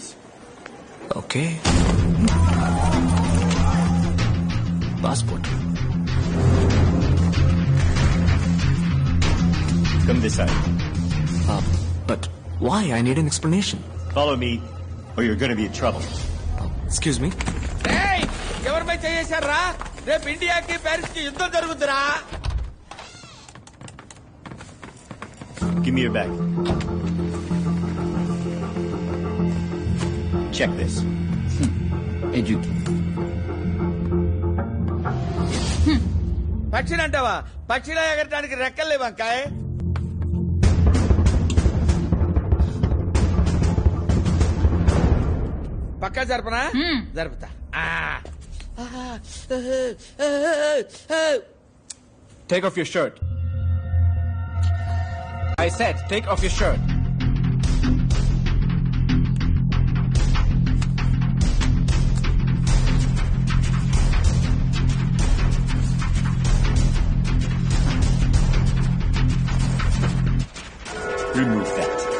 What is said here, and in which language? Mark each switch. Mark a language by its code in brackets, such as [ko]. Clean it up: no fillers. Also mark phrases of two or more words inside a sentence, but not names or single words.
[en] Okay. Passport. Come this side. But why? I need an explanation. Follow me, or you're going to be in trouble. Excuse me. [te] ఎవరిపై చేశారా? రేపు ఇండియాకి ప్యారిస్ కి యుద్ధం జరుగుతురా? [en] Give me your bag. Check this. [te] పక్షినంటావా? పక్షిలా ఎగరటానికి రెక్కలు లేవంకాయ్. పక్కా జరపనా? జరుపుతా. [en] Take off your shirt. I said, take off your shirt. Remove that.